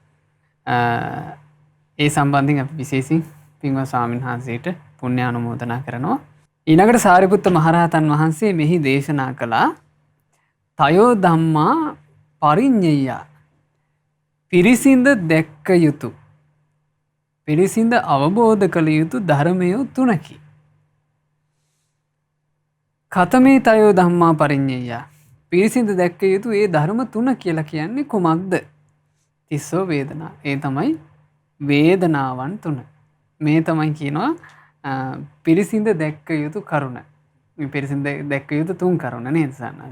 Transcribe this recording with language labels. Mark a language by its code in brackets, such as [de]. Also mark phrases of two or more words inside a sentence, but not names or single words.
[si] ඒ සම්බන්ධයෙන් අපි විශේෂයෙන් පින්වත් ස්වාමීන් වහන්සේට පුණ්‍ය අනුමෝදනා කරනවා. ඊළඟට සාරිපුත්ත මහරහතන් වහන්සේ මෙහි දේශනා කළා [pi] තයෝ ධම්මා පරිඤ්ඤය [si] පිරිසිඳ දැක්ක යුතු පිරිසිඳ අවබෝධ කළ යුතු ධර්මය තුනකි. [pi] කතමේ තයෝ ධම්මා පරිඤ්ඤය [si] පිරිසිඳ දැක්ක යුතු ඒ ධර්ම තුන කියලා කියන්නේ කුමක්ද? [pi] තිස්සෝ වේදනා. [si] ඒ තමයි වේදනාවන් තුන. මේ තමයි කියනවා පිරිසිඳ දැක්ක යුතු කරුණ. මේ පිරිසිඳ දැක්ක යුතු තුන් කරුණ නේද සන්නස?